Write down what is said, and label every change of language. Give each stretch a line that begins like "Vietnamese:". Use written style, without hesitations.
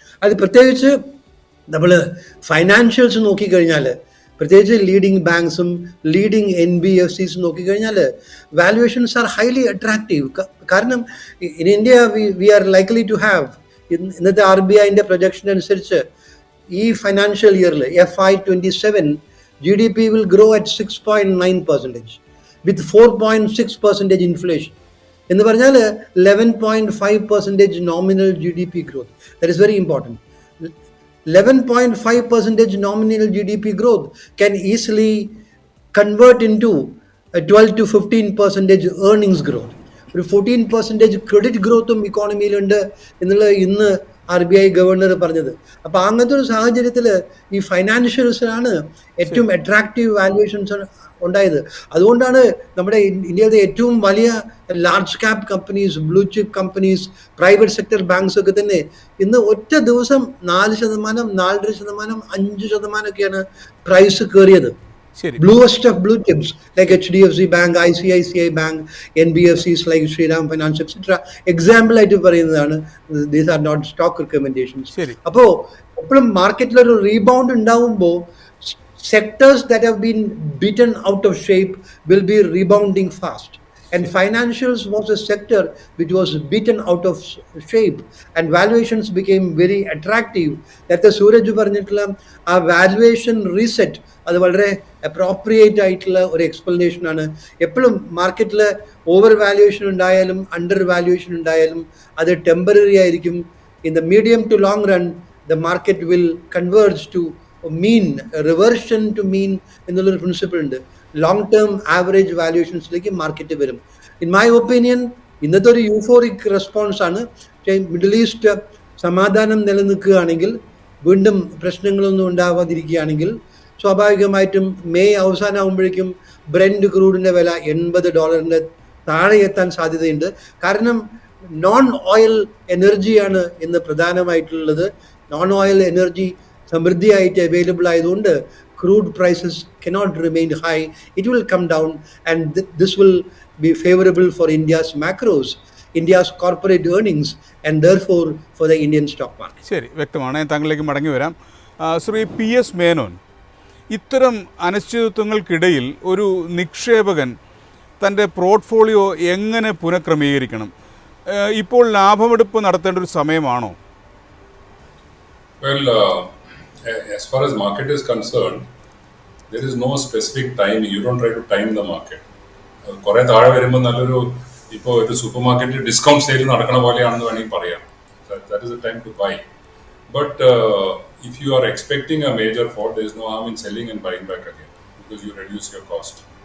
Malayalam: അത് പ്രത്യേകിച്ച് നമ്മൾ ഫൈനാൻഷ്യൽസ് നോക്കിക്കഴിഞ്ഞാൽ, പ്രത്യേകിച്ച് ലീഡിങ് ബാങ്ക്സും ലീഡിങ് NBFCs നോക്കിക്കഴിഞ്ഞാൽ
English: Valuations are highly attractive. കാരണം in India we are likely to have,
Malayalam: ഇന്നത്തെ RBIൻ്റെ പ്രൊജക്ഷൻ അനുസരിച്ച് ഈ ഫൈനാൻഷ്യൽ ഇയറിൽ
English: FY27 GDP will grow at 6.9% with 4.6% inflation.
Malayalam: എന്ന് പറഞ്ഞാൽ
English: 11.5% nominal GDP growth. That is very important. 11.5% nominal GDP growth can easily convert into a 12 to 15% earnings growth.
Malayalam: ഒരു 14% credit ഗ്രോത്തും ഇക്കോണമിയിലുണ്ട് എന്നുള്ള ഇന്ന് RBI governor പറഞ്ഞത്. അപ്പോൾ അങ്ങനത്തെ ഒരു സാഹചര്യത്തിൽ ഈ ഫൈനാൻഷ്യൽസിനാണ് ഏറ്റവും അട്രാക്റ്റീവ് വാല്യുവേഷൻസ് ഉണ്ടായത്. അതുകൊണ്ടാണ് നമ്മുടെ ഇന്ത്യയിലെ ഏറ്റവും വലിയ large cap companies, blue chip companies, private sector banks ഒക്കെ തന്നെ ഇന്ന് ഒറ്റ ദിവസം 4%, 4.5%, 5% ഒക്കെയാണ് പ്രൈസ് കയറിയത്.
English: Bluest of blue chips like HDFC Bank, ICICI Bank, NBFCs like Shriram Finance, etc.
Malayalam: Example ആയിട്ട് പറയുന്നതാണ്.
English: These are not stock recommendations.
Malayalam: അപ്പോൾ എപ്പോഴും മാർക്കറ്റിൽ ഒരു റീബൗണ്ട് ഉണ്ടാവുമ്പോൾ
English: sectors that have been beaten out of shape will be rebounding fast. And financials was a sector which was beaten out of shape and valuations became very attractive.
Malayalam: That Sooraj പറഞ്ഞിട്ടുള്ള ആ valuation reset അത് വളരെ appropriate ആയിട്ടുള്ള ഒരു explanation ആണ്. എപ്പോഴും മാർക്കറ്റിൽ over valuation ഉണ്ടായാലും അണ്ടർ വാല്യുവേഷൻ ഉണ്ടായാലും അത് ടെമ്പററി ആയിരിക്കും.
English: in the medium to long run the market will converge to mean, reversion to mean
Malayalam: എന്നുള്ളൊരു പ്രിൻസിപ്പിൾ ഉണ്ട്. ലോങ് ടേം ആവറേജ് വാല്യുവേഷൻസിലേക്ക് മാർക്കറ്റ് വരും.
English: in my opinion
Malayalam: ഇന്നത്തെ ഒരു യൂഫോറിക് റെസ്പോൺസ് ആണ്. മിഡിൽ ഈസ്റ്റ് സമാധാനം നിലനിൽക്കുകയാണെങ്കിൽ, വീണ്ടും പ്രശ്നങ്ങളൊന്നും ഉണ്ടാവാതിരിക്കുകയാണെങ്കിൽ സ്വാഭാവികമായിട്ടും മെയ് അവസാനമാകുമ്പോഴേക്കും ബ്രെൻഡ് ക്രൂഡിൻ്റെ വില $80 താഴെ എത്താൻ സാധ്യതയുണ്ട്. കാരണം നോൺ ഓയിൽ എനർജിയാണ് ഇന്ന് പ്രധാനമായിട്ടുള്ളത്. നോൺ ഓയിൽ എനർജി സമൃദ്ധിയായിട്ട് അവൈലബിൾ ആയതുകൊണ്ട്
English: crude prices cannot remain high. It will come down, and this will be favorable for India's macros, India's corporate earnings, and therefore for the Indian stock market.
Malayalam: ശരി, വ്യക്തമാണ്. ഞാൻ താങ്കളിലേക്ക് മടങ്ങി വരാം. Shri P S Menon, ഇത്തരം അനിശ്ചിതത്വങ്ങൾക്കിടയിൽ ഒരു നിക്ഷേപകൻ തൻ്റെ portfolio എങ്ങനെ പുനഃക്രമീകരിക്കണം? ഇപ്പോൾ ലാഭമെടുപ്പ് നടത്തേണ്ട ഒരു സമയമാണോ?
English: Well, as far as market is concerned, there is no specific timing. You don't try to time the market.
Malayalam: കുറെ താഴെ വരുമ്പോൾ നല്ലൊരു ഇപ്പോൾ ഒരു സൂപ്പർ മാർക്കറ്റിൽ ഡിസ്കൗണ്ട് സെയിൽ നടക്കണ പോലെയാണെന്ന് വേണമെങ്കിൽ പറയാം.
English: That is the time to buy. But if you are expecting a major fall, there is no harm in selling and buying back again because you reduce your cost.